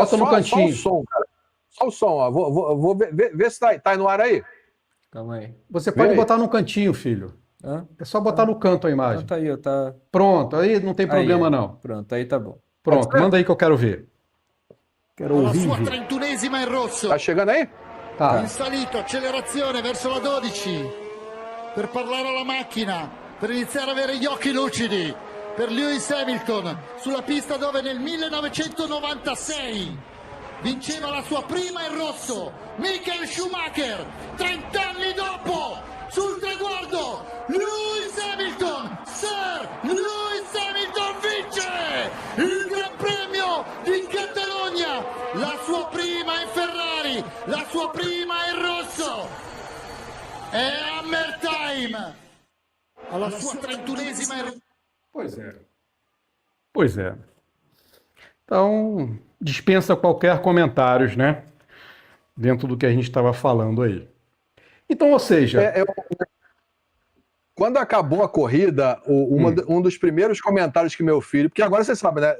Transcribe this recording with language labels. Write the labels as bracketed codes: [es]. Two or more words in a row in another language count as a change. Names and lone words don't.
[pt] Bota no cantinho. Só o som, cara. Só o som, ó. Vou ver se tá no ar aí. Calma aí. Você pode botar no cantinho, filho. É só botar no canto a imagem. Tá aí, tá. Pronto, aí não tem problema não. Pronto, aí tá bom. Pronto, manda aí que eu quero ver. Quero ouvir. [it] La sua 31esima in rosso. [pt] Tá chegando aí? Tá. [it] In salito, accelerazione verso la 12. Per parlare alla macchina, per iniziare a avere gli occhi lucidi. Per Lewis Hamilton, sulla pista dove nel 1996 vinceva la sua prima in rosso. Michael Schumacher, 30 anni dopo, sul traguardo, Lewis Hamilton, Sir Lewis Hamilton vince il Gran Premio di Catalogna, la sua prima in Ferrari, la sua prima in rosso. È Hammer Time, alla sua 31esima in rosso. [pt] Pois é. Então, dispensa qualquer comentários, né? Dentro do que a gente estava falando aí. Então, ou seja... Quando acabou a corrida, um dos primeiros comentários que meu filho... Porque agora você sabe, né?